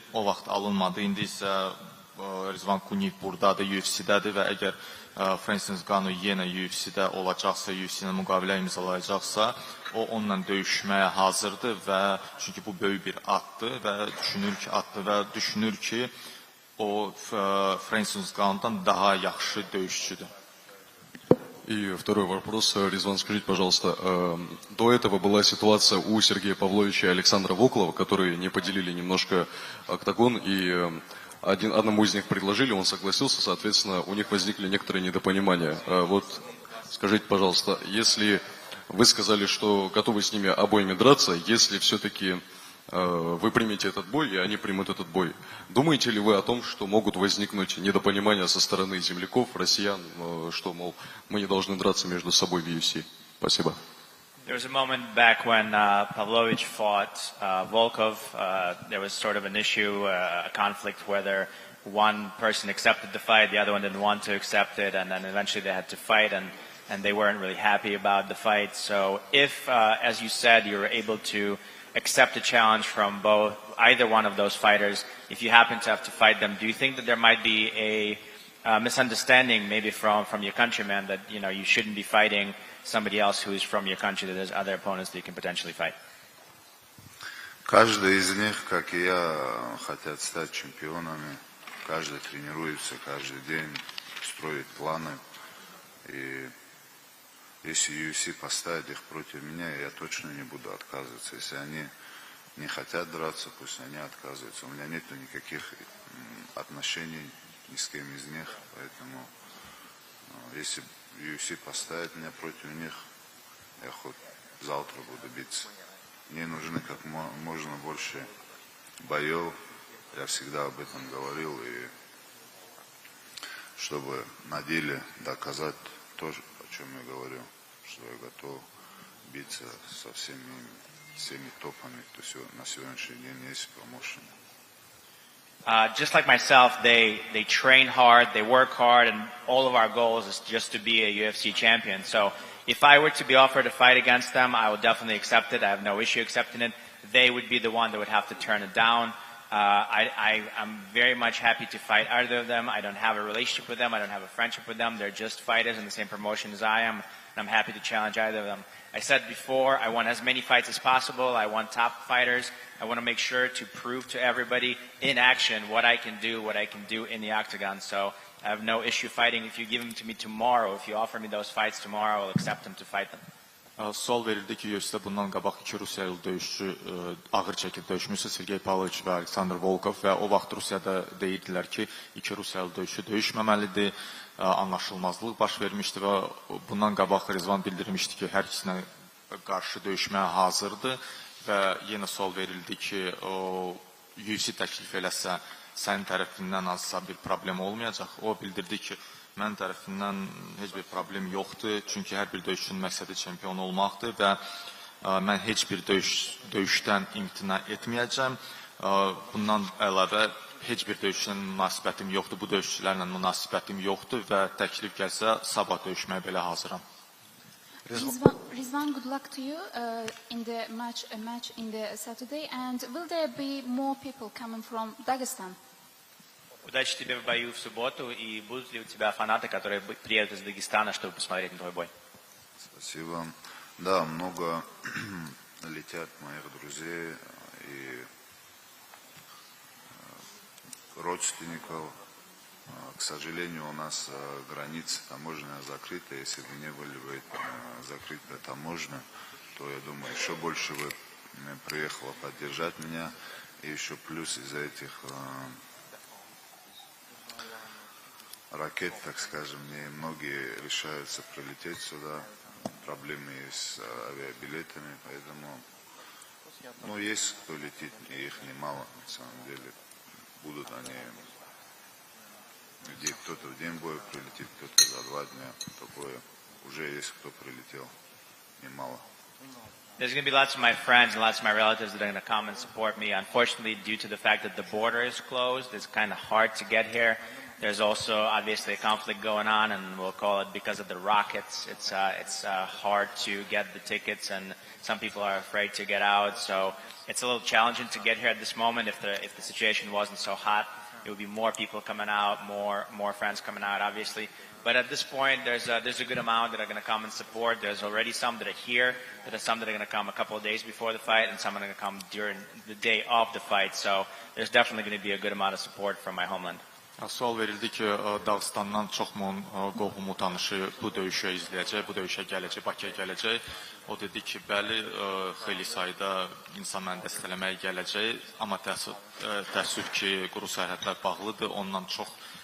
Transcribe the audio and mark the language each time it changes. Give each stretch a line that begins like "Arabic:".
Azerbaijani: O vaxt alınmadı, indi isə Rizvan Kunev buradadır, UFC-dədir və əgər Francis Ngannou yenə UFC-də olacaqsa, UFC-ilə müqavilə imzalayacaqsa, o onunla döyüşməyə hazırdır və çünki bu böyük bir addır və düşünür ki, o Francis Ngannou'dan daha yaxşı döyüşçüdür.
Russian: И второй вопрос, Ризван, скажите, пожалуйста, до этого была ситуация у Сергея Павловича и Александра Волкова, которые не поделили немножко октагон, и одному из них предложили, он согласился, соответственно, у них возникли некоторые недопонимания. Вот скажите, пожалуйста, если вы сказали, что готовы с ними обоими драться, если все-таки вы примете этот бой, и они примут этот бой. Думаете ли вы о том, что могут возникнуть недопонимания со стороны земляков, россиян, что, мол, мы не должны драться между собой в UFC? Спасибо.
English: There was a moment back when Pavlovich fought Volkov. There was sort of an issue, a conflict, whether one person accepted the fight, the other one didn't want to accept it, and then eventually they had to fight, and they weren't really happy about the fight. So if, as you said, you were able to accept a challenge from either one of those fighters, if you happen to have to fight them, do you think that there might be a misunderstanding maybe from your countrymen that you shouldn't be fighting somebody else who is from your country, that there's other opponents that you can potentially fight?
Russian: Каждый из них, как и я, хотят стать чемпионами. Каждый тренируется каждый день, строит планы. И если UFC поставит их против меня, я точно не буду отказываться. Если они не хотят драться, пусть они отказываются. У меня нет никаких отношений ни с кем из них. Поэтому, если UFC поставит меня против них, я хоть завтра буду биться. Мне нужны как можно больше боев. Я всегда об этом говорил. И чтобы на деле доказать то, о чем я говорю, что я готов биться со всеми топами, кто на сегодняшний день есть в промоушене.
English: Just like myself, they train hard, they work hard, and all of our goals is just to be a UFC champion. So if I were to be offered a fight against them, I would definitely accept it. I have no issue accepting it. they would be the one that would have to turn it down. I'm very much happy to fight either of them. I don't have a relationship with them. I don't have a friendship with them. They're just fighters in the same promotion as I am, and I'm happy to challenge either of them. I said before, I want as many fights as possible. I want top fighters. I want to make sure to prove to everybody in action what I can do in the octagon. So I have no issue fighting. If you give them to me tomorrow, if you offer me those fights tomorrow, I'll accept them to fight them.
Azerbaijani: Sual verildi ki, UFC-də bundan qabaq 2 Rusiyalı döyüşçü ağır çəkib döyüşmüşsə, Sergey Pavlovich və Aleksandr Volkov və o vaxt Rusiyada deyirdilər ki, 2 Rusiyalı döyüşçü döyüşməməlidir, anlaşılmazlıq baş vermişdi və bundan qabaq Rizvan bildirmişdi ki, hər ikisinə qarşı döyüşməyə hazırdır və yenə sual verildi ki, UFC təklif eləsə, sənin tərəfindən hansısa bir problem olmayacaq. O bildirdi ki, mən tərəfindən heç bir problem yoxdur, çünki hər bir döyüşçünün məqsədi çempion olmaqdır və mən heç bir döyüşdən imtina etməyəcəm. Bundan əlavə heç bir döyüşlə münasibətim yoxdur, bu döyüşçülərlə münasibətim yoxdur və təklif gəlsə sabah döyüşməyə belə hazıram.
English: Rizvan, good luck to you in the match in the Saturday, and will there be more people coming from Dagestan?
Russian: Удачи тебе в бою в субботу, и будут ли у тебя фанаты, которые приедут из Дагестана, чтобы посмотреть на твой бой? Спасибо. Да, много летят моих друзей и родственников. К сожалению, у нас границы таможенная закрыта. Если бы не были бы закрыта таможня, то, я думаю, еще больше бы приехало поддержать меня. И еще плюс из-за этих ракет, так скажем, многие решаются прилететь сюда. Проблемы с авиабилетами, поэтому, есть кто летит, и их немало, на самом деле. Будут они, где кто-то в день боя прилетит, кто-то за 2 дня, такое. Уже есть кто прилетел, немало.
English: There's going to be lots of my friends and lots of my relatives that are going to come and support me. Unfortunately, due to the fact that the border is closed, it's kind of hard to get here. There's also obviously a conflict going on, and we'll call it because of the rockets. It's hard to get the tickets, and some people are afraid to get out. So it's a little challenging to get here at this moment. If the situation wasn't so hot, it would be more people coming out, more friends coming out, obviously. But at this point, there's a good amount that are going to come and support. There's already some that are here. There are some that are going to come a couple of days before the fight, and some are going to come during the day of the fight. So there's definitely going to be a good amount of support from my homeland.
Azerbaijani: Sual verildi ki, Dağıstandan çoxmun qohumu tanışı bu döyüşə izləyəcək, bu döyüşə gələcək, Bakıya gələcək. O dedi ki, bəli, xeyli sayda insan məni dəstəkləməyə gələcək, amma təəssüf ki, quru sərhədlər bağlıdır, ondan çox